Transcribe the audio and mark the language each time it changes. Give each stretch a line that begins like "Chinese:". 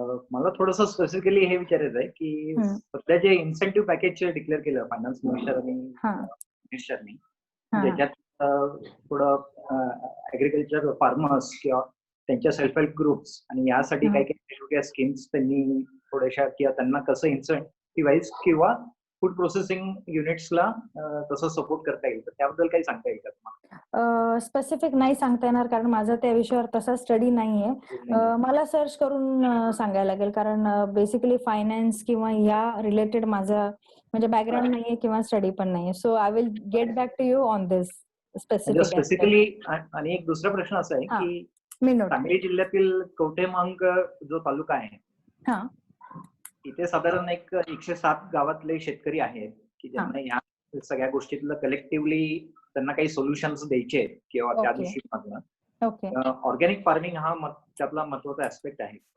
Marathi: मला थोडंसं स्पेसिफिकली हे विचारायचं आहे की सध्या जे इन्सेंटिव्ह पॅकेज डिक्लेअर केलं फायनान्स मिनिस्टर आणि मिनिस्टरनी, ज्याच्यात थोडं ऍग्रिकल्चर फार्मर्स किंवा त्यांच्या सेल्फ हेल्प ग्रुप्स आणि यासाठी काही काही वेगवेगळ्या स्कीम्स त्यांनी थोड्याशा, किंवा त्यांना कसं इन्सेंटिव्हाइज किंवा फूड प्रोसेसिंग युनिट्सला कसं सपोर्ट करता येईल, तर त्याबद्दल काही सांगता येईल का तुम्हाला? स्पेसिफिक नाही सांगता येणार, कारण माझा त्या विषयावर तसा स्टडी नाहीये. मला सर्च करून सांगायला लागेल, कारण बेसिकली फायनान्स किंवा या रिलेटेड माझा म्हणजे बॅकग्राऊंड नाहीये किंवा स्टडी पण नाहीये.
English: So I will get back to you on this specifically.
Marathi: आणि एक दुसरा प्रश्न असा आहे की सांगली जिल्ह्यातील कवठेमहांक जो तालुका आहे, इथे साधारण 107 गावातले शेतकरी आहेत की ज्यांना या सगळ्या गोष्टीतलं कलेक्टिव्हली त्यांना काही सोल्युशन्स द्यायचे आहेत किंवा त्या दृष्टीकोनातून ऑर्गॅनिक फार्मिंग हा त्यातला महत्वाचा ऍस्पेक्ट आहे.